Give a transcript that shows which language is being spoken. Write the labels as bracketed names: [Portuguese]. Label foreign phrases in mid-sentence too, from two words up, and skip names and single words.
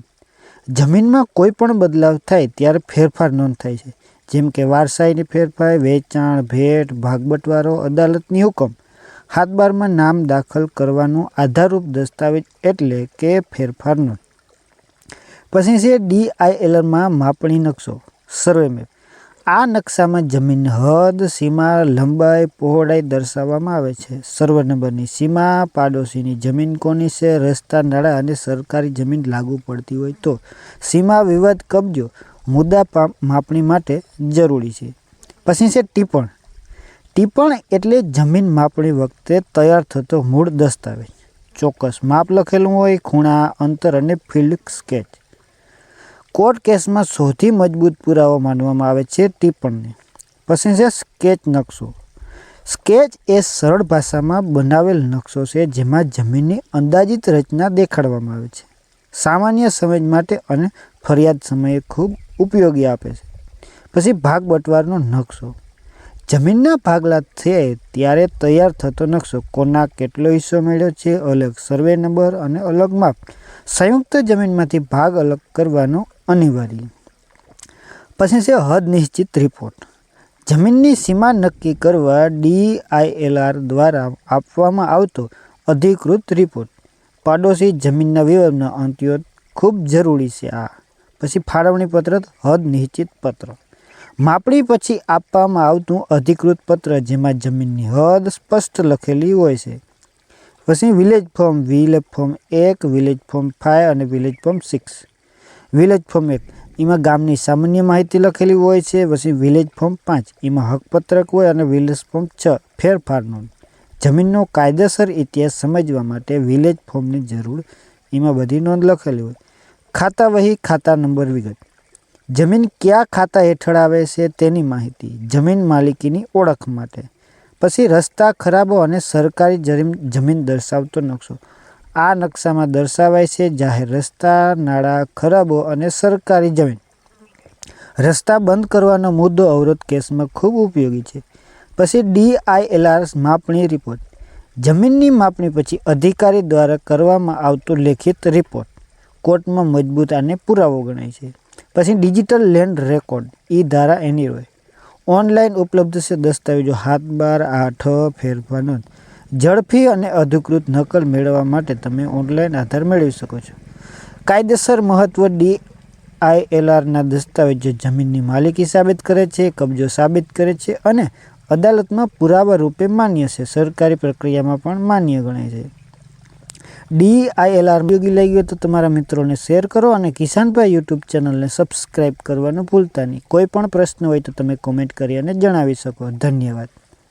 [Gujarati] જમીન મેં કોઈપણ બદલાવ થાય ત્યારે ફેરફાર નોંધ થાય છે, જેમ કે વારસાઈની ફેરફાર, વેચાણ, ભેટ, ભાગબટવારો, અદાલતની હુકમ। હાથ બાર મેં નામ દાખલ કરવાનું આધારરૂપ દસ્તાવેજ એટલે કે ફેરફાર નોંધ। પછી છે DILR મેં માપણી નક્શો, [English] survey map. [Gujarati] આ નક્શા મેં જમીન હદ, સીમા, લંબાઈ, પહોળાઈ દર્શાવવામાં આવે છે। સર્વે નંબરની સીમા, પાડોશીની જમીન કોની છે, રસ્તા, નાળા અને સરકારી જમીન લાગૂ પડતી હોય તો, સીમા વિવાદ, કબ્જો મુદ્દા માપણી માટે જરૂરી છે। પછી છે ટિપ્પણ। ટિપ્પણ એટલે જમીન માપણી વખતે તૈયાર થતો મૂળ દસ્તાવેજ। ચોક્કસ માપ લખેલું હોય, ખૂણા, અંતર અને [English] field sketch. court case [Gujarati] મેં સૌથી મજબૂત પુરાવો માનવામાં આવે છે ટિપ્પણને। પછી છે સ્કેચ નક્શો। સ્કેચ એ સરલ ભાષા મેં બનાવેલ નક્શો છે જેમાં જમીનની અંદાજિત રચના દેખાડવામાં આવે છે। સામાન્ય સમજ માટે અને ફરિયાદ સમયે ખૂબ ઉપયોગી આપે છે। પછી ભાગ બટવારનો નક્શો। જમીનના ભાગલા થાય ત્યારે તૈયાર થતો નક્શો, કોના કેટલો હિસ્સો મળ્યો છે, અલગ [English] survey number [Gujarati] અને અલગ માપ। સંયુક્ત જમીનમાંથી ભાગ અલગ કરવાનો અનિવાર્ય। પછી છે હદ નિશ્ચિત રિપોર્ટ। જમીનની સીમા નક્કી કરવા DILR દ્વારા આપવામાં આવતો અધિકૃત રિપોર્ટ। પાડોશી જમીનના વિવાદનો અંત્યો ખૂબ જરૂરી છે। પછી ફાળવણી પત્ર, હદ નિશ્ચિત પત્ર। માપણી પછી આપવામાં આવતું અધિકૃત પત્ર જેમાં જમીનની હદ સ્પષ્ટ લખેલી હોય છે। पछी [English] village form, village form 1, village form 5 [Gujarati] અને [English] village form 6. village form 1 [Gujarati] એમાં ગામની સામાન્ય માહિતી લખેલી હોય છે। पछी [English] village form 5 [Gujarati] એમાં હકપત્રક હોય અને [English] village form 6 [Gujarati] ફેરફાર નોંધ। જમીનનો કાયદેસર ઇતિહાસ સમજવા માટે વિલેજ ફોર્મની જરૂર, એમાં બધી નોંધ લખેલી હોય। ખાતા વહી, ખાતા નંબર, વિગત। જમીન ક્યા ખાતા હેઠળ આવે છે તેની માહિતી, જમીન માલિકીની ઓળખ માટે। પછી રસ્તા, ખરાબો અને સરકારી જમીન દર્શાવતો નક્શો। આ નક્શામાં દર્શાવાય છે જાહેર રસ્તા, નાળા, ખરાબો અને સરકારી જમીન। રસ્તા બંદ કરવાનો મુદ્દો અવરોધ કેસ મેં ખૂબ ઉપયોગી છે। પછી DILR માપણી રિપોર્ટ। જમીનની માપણી પછી અધિકારી દ્વારા કરવામાં આવતો લેખિત રિપોર્ટ કોર્ટ મેં મજબૂત અને પુરાવો ગણાય છે। [English] पछी digital land record, [Gujarati] ઈ ધારા એની હોય। ઑનલાઇન ઉપલબ્ધ છે દસ્તાવેજો હાથ બાર, 8 ફેરફાર નોંધ। ઝડપી અને અધિકૃત નકલ મેળવવા માટે તમે ઑનલાઇન આધાર મેળવી શકો છો। કાયદેસર મહત્વ DILR ના દસ્તાવેજો જમીનની માલિકી સાબિત કરે છે, કબ્જો સાબિત કરે છે અને અદાલત મેં પુરાવા રૂપે માન્ય છે। સરકારી પ્રક્રિયા મેં પણ માન્ય ગણાય છે। DILR ઉપયોગી લાગ્યો તો તમારા મિત્રો ને શેર કરો અને કિસાન ભાઈ યૂટ્યૂબ ચેનલ ને સબ્સ્ક્રાઇબ કરવાનું ભૂલતા નહીં। કોઈ પણ પ્રશ્ન હોય તો તમે કમેન્ટ કરી અને જણાવી શકો। ધન્યવાદ।